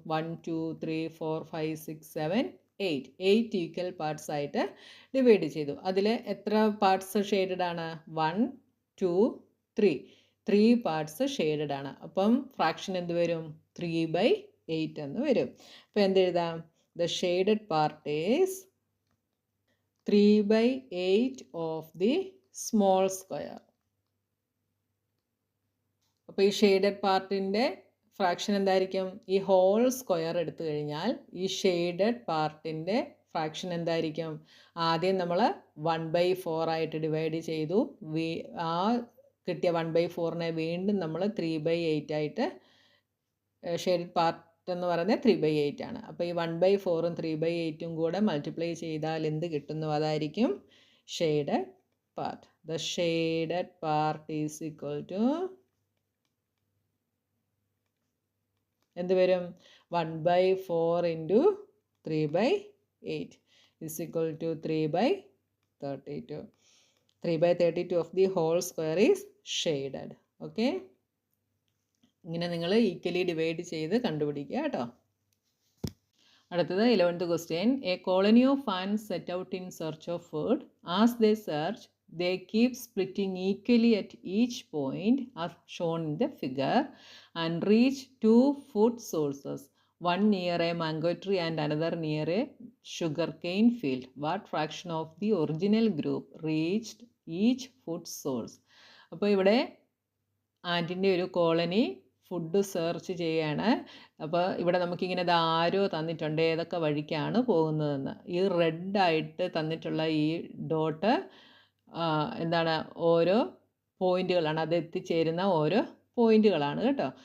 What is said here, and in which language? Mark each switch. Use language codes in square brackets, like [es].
[ml] 1 2 3 4 5 6 7 8 equal parts ആയിട്ട് divide ചെയ്തു. അതിൽ എത്ര പാർട്സ് ഷെയ്ഡഡ് ആണ്? 1 2 3 പാർട്സ് ഷെയ്ഡഡ് ആണ്. അപ്പം ഫ്രാക്ഷൻ എന്ത് വരും? 3/8 എന്ന് വരും. അപ്പോൾ എന്തെഴുതാം? [en] The shaded part is 3/8 of the small square. [ml] അപ്പോൾ ഈ ഷെയ്ഡഡ് പാർട്ടിൻ്റെ ഫ്രാക്ഷൻ എന്തായിരിക്കും? ഈ ഹോൾ സ്ക്വയർ എടുത്തു കഴിഞ്ഞാൽ ഈ ഷെയ്ഡഡ് പാർട്ടിൻ്റെ ഫ്രാക്ഷൻ എന്തായിരിക്കും? ആദ്യം നമ്മൾ 1/4 ആയിട്ട് ഡിവൈഡ് ചെയ്തു. ആ കിട്ടിയ 1/4നെ വീണ്ടും നമ്മൾ 3/8 ആയിട്ട്, ഷെയ്ഡഡ് പാർട്ട് എന്ന് പറയുന്നത് 3/8 ആണ്. അപ്പോൾ ഈ 1/4ഉം 3/8ഉം കൂടെ മൾട്ടിപ്ലൈ ചെയ്താൽ എന്ത് കിട്ടുന്നു? അതായിരിക്കും shaded part. [en] the shaded part is equal to എന്ത് [ml] വരും? [en] 1/4 into 3/8 is equal to 3/32. 3/32 of the whole square is shaded. [ml] Okay, ഇങ്ങനെ നിങ്ങൾ ഈക്വലി ഡിവൈഡ് ചെയ്ത് കണ്ടുപിടിക്കുക കേട്ടോ. അടുത്തത് [en] 11th question. A colony of ants set out in search of food. As they search, they keep splitting equally at each point as shown in the figure and reach 2 food sources, one near a mango tree and another near a sugarcane field. What fraction of the original group reached each food source? [ml] അപ്പോൾ ഇവിടെ ആൻറ്റിൻ്റെ ഒരു colony food search ചെയ്യാണ്. അപ്പോൾ ഇവിടെ നമുക്കിങ്ങനെ ആരോ തന്നിട്ടുണ്ട് ഏതൊക്കെ വഴിക്കാണ് പോകുന്നതെന്ന്. ഈ റെഡായിട്ട് തന്നിട്ടുള്ള ഈ ഡോട്ട് എന്താണ്? ഓരോ പോയിന്റുകളാണ്, അത് എത്തിച്ചേരുന്ന ഓരോ പോയിന്റുകളാണ് കേട്ടോ.